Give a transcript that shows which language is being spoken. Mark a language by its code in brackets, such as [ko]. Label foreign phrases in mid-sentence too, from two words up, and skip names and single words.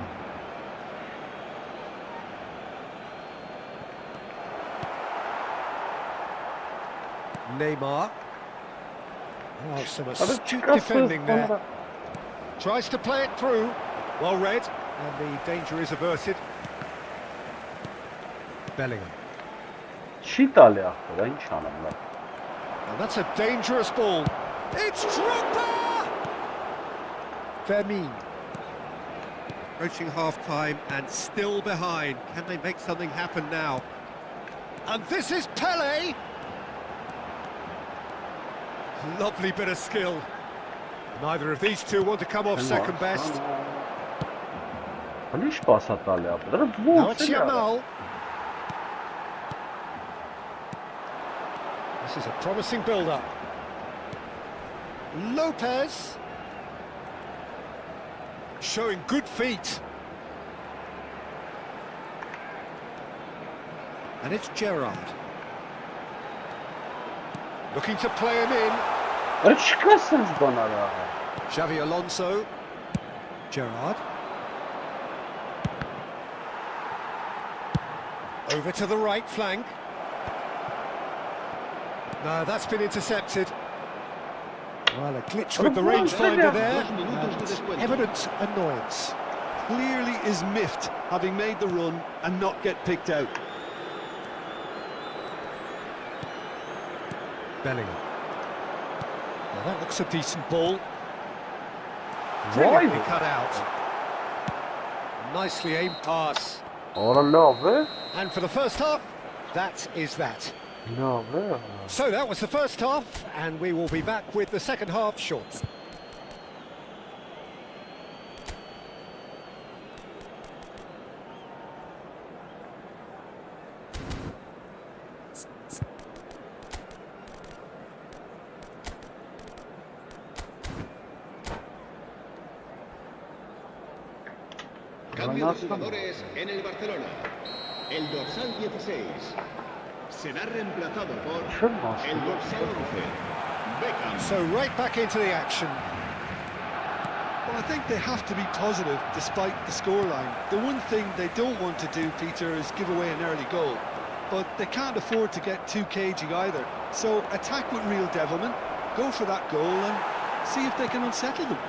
[en] Neymar. Oh, some astute defending there. Tries to play it through. Well read, and the danger is averted. Bellingham. [hy] Չի տալի ախպեր, ինչ անեմ լավ։ [en] And that's a dangerous ball. It's Drogba! Vermeer. Approaching half-time and still behind. Can they make something happen now? And this is Pele! Lovely bit of skill. Neither of these two want to come off second best. [hy] Ալիշ պասա տալի ախպեր, [en] Now it's Yamal. This is a promising build-up. Lopez. Showing good feet. And it's Gerrard. Looking to play him in. [hy] Չկա սենց բան արա։ [en] Xavi Alonso. Gerrard. Over to the right flank. No, that's been intercepted. Well, a glitch with the rangefinder there. Evident annoyance. Clearly is miffed, having made the run and not get picked out. Bellingham. Now that looks a decent ball. Why? Brilliantly cut out. Nicely aimed pass. [hy] Ora լավ է։ [en] And for the first half, that is that. [hy] Լավ է։ [en] So that was the first half, and we will be back with the second half shortly. [es] Cambio de jugadores en el Barcelona. El dorsal 16 será reemplazado por el dorsal 11. [en] Beckham. So right back into the action. Well, I think they have to be positive despite the scoreline. The one thing they don't want to do, Peter, is give away an early goal. But they can't afford to get too cagey either. So attack with real devilment, go for that goal and see if they can unsettle them.